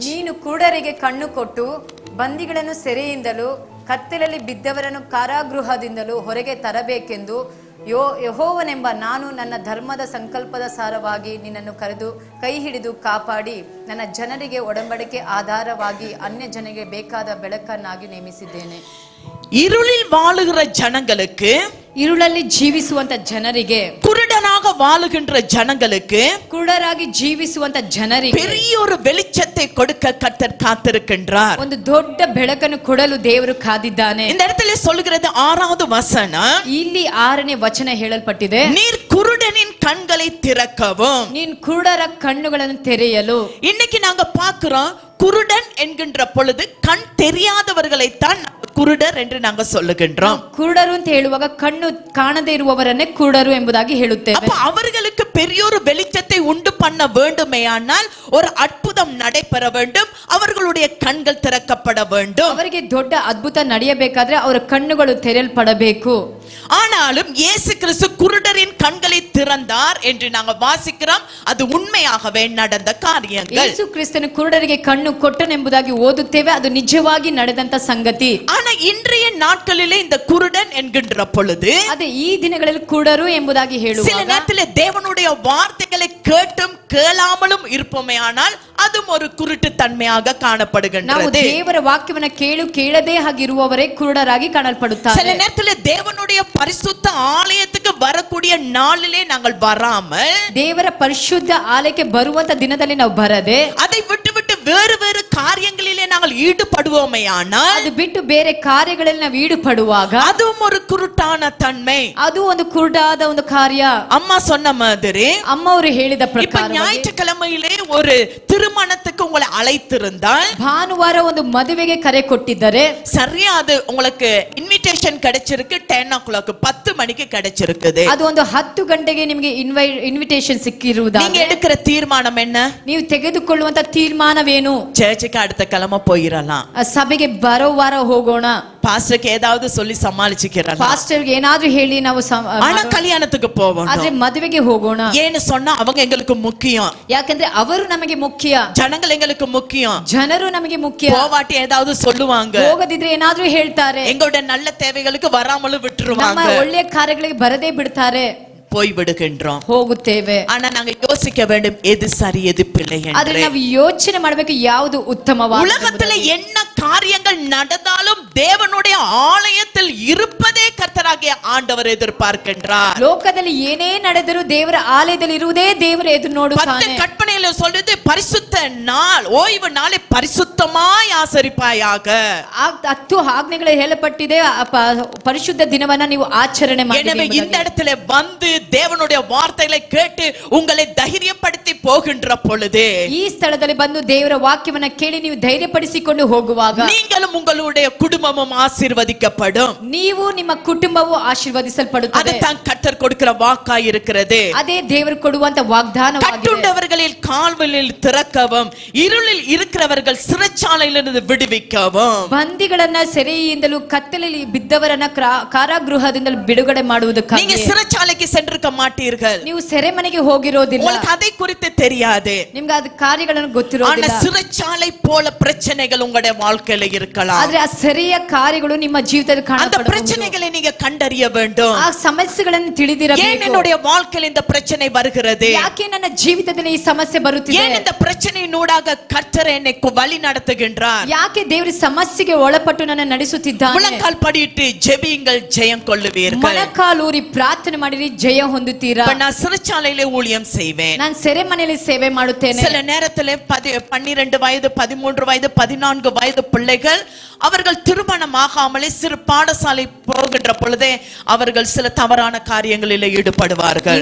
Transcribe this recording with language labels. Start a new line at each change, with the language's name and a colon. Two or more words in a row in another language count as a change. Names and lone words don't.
Kannada: ನೀನು ಕುರುಡರಿಗೆ ಕಣ್ಣು ಕೊಟ್ಟು ಬಂದಿಗಳನ್ನು ಸೆರೆಯಿಂದಲೂ ಕತ್ತಲಲ್ಲಿ ಬಿದ್ದವರನ್ನು ಕಾರಾಗೃಹದಿಂದಲೂ ಹೊರಗೆ ತರಬೇಕೆಂದು ಯೆಹೋವನೆಂಬ ನಾನು ನನ್ನ ಧರ್ಮದ ಸಂಕಲ್ಪದ ಸಾರವಾಗಿ ನಿನ್ನನ್ನು ಕರೆದು ಕೈ ಹಿಡಿದು ಕಾಪಾಡಿ ನನ್ನ ಜನರಿಗೆ ಒಡಂಬಡಿಕೆ ಆಧಾರವಾಗಿ ಅನ್ಯ ಜನರಿಗೆ ಬೇಕಾದ ಬೆಳಕನ್ನಾಗಿ ನೇಮಿಸಿದ್ದೇನೆ.
Tamil: இருளில் வாழுகிற ஜனங்களுக்கு,
Kannada: இருளಲ್ಲಿ ಜೀವಿಸುವಂತ ಜನರಿಗೆ,
Tamil: குருடனாக வாழுகின்ற ஜனங்களுக்கு,
Kannada: ಕುರುಡರಾಗಿ ಜೀವಿಸುವಂತ ಜನರಿಗೆ
Tamil: பெரிய ஒரு வெளிச்சத்தை கொடுக்க கர்த்தர் காத்திருக்கின்றார்.
Kannada: ಒಂದು ದೊಡ್ಡ ಬೆಳಕನ್ನು ಕೊಡಲು ದೇವರು ಕಾದಿದ್ದಾನೆ.
Tamil: இந்த இடத்துல சொல்கிறது 6வது வசனம்,
Kannada: ಇಲ್ಲಿ 6ನೇ ವಚನ ಹೇಳಲ್ಪಟ್ಟಿದೆ,
Tamil: நீர் குருடனின் கண்களை திறக்கவும்.
Kannada: ನೀನ್ ಕುರುಡರ ಕಣ್ಣುಗಳನ್ನು ತೆರೆಯಲು.
Tamil: இன்னைக்கு நாங்க பார்க்கிறோம், குருடன் என்கின்ற பொழுது கண் தெரியாதவர்களைத்தான்
Kannada: ಕುರುಡರ್ ಎಂದು ನಾವು
Tamil: சொல்லுகின்றோம்.
Kannada: ಕುರುಡರು ಅಂತ ಹೇಳುವಾಗ ಕಣ್ಣು ಕಾಣದೇ ಇರುವವರನ್ನೇ ಕುರುಡರು ಎಂಬುದಾಗಿ ಹೇಳುತ್ತೇವೆ.
Tamil: அப்ப அவர்களுக்கு பெரிய ஒரு வெளிச்சத்தை உண்டு பண்ண வேண்டுமேயானால் ஒரு அற்புதம் நடைபெற வேண்டும், அவர்களுடைய கண்கள் திறக்கப்பட வேண்டும்.
Kannada: ಅವರಿಗೆ ದೊಡ್ಡ ಅದ್ಭುತ ನಡೆಯಬೇಕಾದ್ರೆ ಅವರ ಕಣ್ಣುಗಳು ತೆರೆಯಲ್ಪಡಬೇಕು.
Tamil: ஆனாலும் இயேசு கிறிஸ்து குருடரின் கண்களை திறந்தார் என்று நாங்கள் வாசிக்கிறோம். அது உண்மையாகவே நடந்த காரியங்கள்.
Kannada: ಯೇಸು ಕ್ರಿಸ್ತನು ಕುರುಡರಿಗೆ ಕಣ್ಣು ಕೊಟ್ಟನೆಂಬುದಾಗಿ ಓದುತ್ತೇವೆ, ಅದು ನಿಜವಾಗಿ ನಡೆದಂತ ಸಂಗತಿ.
Tamil: ஆனா இன்றைய நாட்களிலே இந்த குருடன் என்கின்ற பொழுது,
Kannada: ಅದೇ ಈ ದಿನಗಳಲ್ಲಿ ಕುರುಡರು ಎಂಬುದಾಗಿ ಹೇಳುವಾಗ,
Tamil: சில நேரத்திலே தேவனுடைய வார்த்தைகளை கேட்டும் கேளாமலும் இருப்போமே, ஆனால் அதுவும் ஒரு குருட்டு தன்மையாக காணப்படுகின்றது.
Kannada: ನಾವು ದೇವರ ವಾಕ್ಯವನ್ನು ಕೇಳದೇ ಆಗಿರುವವರೇ ಕುರುಡರಾಗಿ ಕಾಣಲ್ಪಡುತ್ತಾರೆ.
Tamil: சில நேரத்திலே தேவனுடைய பரிசுத்த ஆலயத்துக்கு வரக்கூடிய நாளிலே நாங்கள் வராமல்,
Kannada: ದೇವರ ಪರಿಶುದ್ಧ ಆಲಯಕ್ಕೆ ಬರುವಂತ ದಿನದಲ್ಲಿ ನಾವು ಬರದೆ,
Tamil: அதை விட்டு விட்டு வேறு வேறு காரியங்களிலே நாங்கள் ஈடுபடுவோமே, ஆனால்
Kannada: ಅದು ಬಿಟ್ಟು ಬೇರೆ ಕಾರ್ಯಗಳಲ್ಲಿ ನಾವು ಈಡುಪಡುವಾಗ
Tamil: அதுவும் ஒரு குருட்டான தன்மை.
Kannada: ಅದು ಒಂದು ಕುರುಡಾದ ಒಂದು ಕಾರ್ಯ.
Tamil: அம்மா சொன்ன மாதிரி,
Kannada: ಅಮ್ಮ ಅವರು ಹೇಳಿದ
Tamil: இப்ப
Kannada: ಪ್ರಕಾರ
Tamil: ஞாயிற்றுக்கிழமையிலே ஒரு திருமணத்துக்கு உங்களை அழைத்திருந்தால்,
Kannada: ಭಾನುವಾರ ಒಂದು ಮದುವೆಗೆ ಕರೆ ಕೊಟ್ಟಿದ್ದರೆ,
Tamil: சரியா அது உங்களுக்கு இன்விடேஷன் கிடைச்சிருக்கு 10 o'clock 10 மணிக்கு கிடைச்சிருக்குது.
Kannada: ಅದು ಒಂದು 10 ಗಂಟೆಗೆ ನಿಮಗೆ ಇನ್ವಿಟೇಷನ್ ಸಿಕ್ಕಿರುವುದಾದ್ರೆ
Tamil: நீங்க எடுக்கிற தீர்மானம் என்ன?
Kannada: ನೀವು ತೆಗೆದುಕೊಳ್ಳುವಂತ ತೀರ್ಮಾನವೇನು?
Tamil: சர்ச்சுக்கு அடுத்த கிழமை போயிரலாம்,
Kannada: ಸಭೆಗೆ ಬರೋ ವಾರ ಹೋಗೋಣ,
Tamil: பாஸ்டருக்கு ஏதாவது சொல்லி சமாளிச்சுக்கிறலாம்,
Kannada: ಪಾಸ್ಟರ್ಗೆ ಏನಾದ್ರೂ ಹೇಳಿ ನಾವು
Tamil: ஆனா கல்யாணத்துக்கு போவோம்.
Kannada: ಆದ್ರೆ ಮದುವೆಗೆ ಹೋಗೋಣ.
Tamil: ஏன்னு சொன்னா அவங்க எங்களுக்கு முக்கியம்,
Kannada: ಯಾಕಂದ್ರೆ ಅವರು ನಮಗೆ ಮುಖ್ಯ,
Tamil: ஜனங்கள் எங்களுக்கு முக்கியம்.
Kannada: ಜನರು ನಮಗೆ ಮುಖ್ಯ.
Tamil: போவாட்டி ஏதாவது சொல்லுவாங்க,
Kannada: ಹೋಗದಿದ್ರೆ ಏನಾದ್ರೂ ಹೇಳ್ತಾರೆ,
Tamil: எங்களுடைய நல்ல தேவைகளுக்கு வராமலும்
Kannada: ನಮ್ಮ
Tamil: விட்டுருவாங்க.
Kannada: ಒಳ್ಳೆಯ ಕಾರ್ಯಗಳಿಗೆ ಬರದೇ ಬಿಡ್ತಾರೆ,
Tamil: போய் விடுகின்றோம்.
Kannada: ಹೋಗುತ್ತೇವೆ.
Tamil: ஆனா நாங்க யோசிக்க வேண்டும், எது சரி எது பிள்ளை
Kannada: ಆದ್ರೆ
Tamil: என்று.
Kannada: ನಾವು ಯೋಚನೆ ಮಾಡಬೇಕು, ಯಾವುದು ಉತ್ತಮವಾದ.
Tamil: உலகத்துல என்ன காரியங்கள் நடந்தாலும் தேவனுடைய ஆலயத்தில் இருப்பதே கர்த்தராகிய ஆண்டவர் எதிர்பார்க்கின்றார்.
Kannada: ಲೋಕದಲ್ಲಿ ಏನೇ ನಡೆದರೂ ದೇವರ ಆಲಯದಲ್ಲಿ ಇರುವುದೇ ದೇವರು ಎದುರು 10 ನೋಡುತ್ತಾನೆ.
Tamil: கற்பனையில சொல்லுது பரிசுத்த நாள், ஓய்வு நாளை பரிசுத்தமாய் ஆசரிப்பாயாக.
Kannada: 10 ಆಜ್ಞೆಗಳು ಹೇಳப்பட்டிದೆ, ಪರಿಶುದ್ಧ ದಿನವನ್ನ ನೀವು ಆಚರಣೆ ಮಾಡಿ.
Tamil: எனவே இந்த இடத்துல வந்து தேவனுடைய வார்த்தைகளை கேட்டு உங்களை தைரியப்படுத்தி போகின்ற பொழுது,
Kannada: ಈ ಸ್ಥಳದಲ್ಲಿ ಬಂದು ದೇವರ ವಾಕ್ಯವನ್ನ ಕೇಳಿ ನೀವು ಧೈರ್ಯಪಡಿಸಿಕೊಂಡು ಹೋಗುವಾಗ
Tamil: நீங்களும் உங்களுடைய குடும்பமும் ஆசீர்வதிக்கப்படும்.
Kannada: ನೀವು ನಿಮ್ಮ ಕುಟುಂಬವು ಆಶೀರ್ವದಿಸಲ್ಪಡುತ್ತದೆ.
Tamil: அதுதான் கர்த்தர் கொடுக்கிற வாக்காய் இருக்கிறது.
Kannada: ಅದೇ ದೇವರು ಕೊಡುವಂತ ವಾಗ್ದಾನವಾಗಿದೆ.
Tamil: கட்டுண்டவர்களில் கால்வலில் திறக்கவும், இருளில் இருக்கிறவர்கள் சிறைச்சாலையிலிருந்து விடுவிக்கவும்,
Kannada: ಬಂದಿಗಳನ್ನ ಸೆರೆಯಿಂದಲೂ ಕತ್ತಲೆಯಲ್ಲಿ ಬಿದ್ದವರನ್ನ ಕಾರಾಗೃಹದಿಂದಲೂ ಬಿಡುಗಡೆ ಮಾಡುವುದಕ್ಕಾಗಿ.
Tamil: நீங்க சிறைச்சாலைக்கு சென்றிருக்க மாட்டீர்கள்,
Kannada: ನೀವು ಸೆರೆಮನೆಗೆ ಹೋಗಿರೋದಿಲ್ಲ,
Tamil: உங்களுக்கு அதை குறித்து தெரியாது.
Kannada: ನಿಮ್ಗೆ ಅದ ಕಾರ್ಯಗಳನ್ನು
Tamil: ஆனா
Kannada: ಗೊತ್ತಿರೋದಿಲ್ಲ.
Tamil: சிறைச்சாலை போல பிரச்சனைகள் உங்களுடைய வாழ்க்கையில இருக்கலாம்.
Kannada: ಆದ್ರೆ ಆ ಸೆರೆಯ ಕಾರ್ಯಗಳು ನಿಮ್ಮ ಜೀವಿತದಲ್ಲಿ
Tamil: அந்த
Kannada: ಕಾಣಬಹುದು.
Tamil: பிரச்சனைகளை நீங்க கண்டறிய வேண்டும்.
Kannada: ಆ ಸಮಸ್ಯೆಗಳನ್ನು
Tamil: ஏன்
Kannada: ತಿಳಿದಿರಬೇಕು.
Tamil: என்னுடைய வாழ்க்கையில் இந்த பிரச்சனை வருகிறது,
Kannada: ಯಾಕೆ ನನ್ನ ಜೀವಿತದಲ್ಲಿ ಈ ಸಮಸ್ಯೆ ಬರುತ್ತಿದೆ,
Tamil: ஏன் இந்த பிரச்சனையினூடாக கர்த்தர் என்னை வழி நடத்துகின்றார்.
Kannada: ಯಾಕೆ ದೇವರು ಸಮಸ್ಯೆಗೆ ಒಳಪಟ್ಟು ನನ್ನ ನಡೆಸುತ್ತಿದ್ದಾನೆ.
Tamil: முழங்கால் படியிட்டு ஜெபியுங்கள், ஜெயம் கொள்ளுவீர்கள்.
Kannada: ಮೊಣಕಾಲೂರಿ ಪ್ರಾರ್ಥನೆ ಮಾಡಿರಿ, ಜಯ ಹೊಂದುತ್ತೀರಾ.
Tamil: இப்ப நான் சிறைச்சாலையிலே ஊழியம் செய்வேன்.
Kannada: ನಾನು ಸೆರೆಮನೆಯಲ್ಲಿ ಸೇವೆ ಮಾಡುತ್ತೇನೆ.
Tamil: சில நேரத்திலே 12 வயது 13 வயது 14 வயது பிள்ளைகள் அவர்கள் திருமணம் ஆகாமலே சிறு பாடசாலை போகின்ற பொழுதே அவர்கள் சில தவறான காரியங்களில் ஈடுபடுவார்கள்.